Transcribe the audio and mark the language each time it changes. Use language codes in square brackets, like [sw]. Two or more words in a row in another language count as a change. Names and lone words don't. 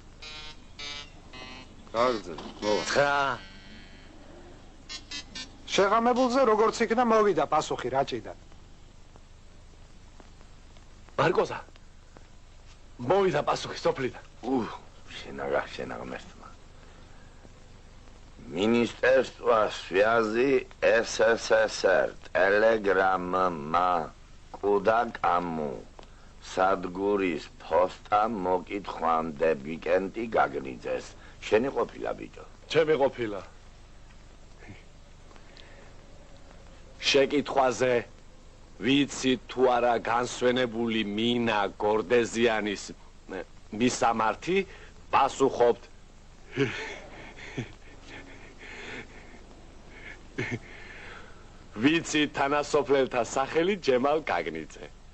[ka] გაგრძელ, მოვა. 9. შეღამებულზე როგორც იქნა მოვიდა პასუხი რაჭიდან. მარკოზა. მოვიდა პასუხი სოფლიდან. შენ აღმერთმა. [ru] Министерство связи СССР телеграмма куда кому [ka] სადგურის ფოსტა მოკითხვამდე ვიკენდი გაგნიძეს. შენი ყოფილა ბიჭო? ჩემი ყოფილა. შეკითხვაზე ვიცი თუ არა განსვენებული მინა გორდეზიანის მისამართი პასუხობთ ვიცი თანასოფლელთა სახელი ჯემალ გაგნიძე.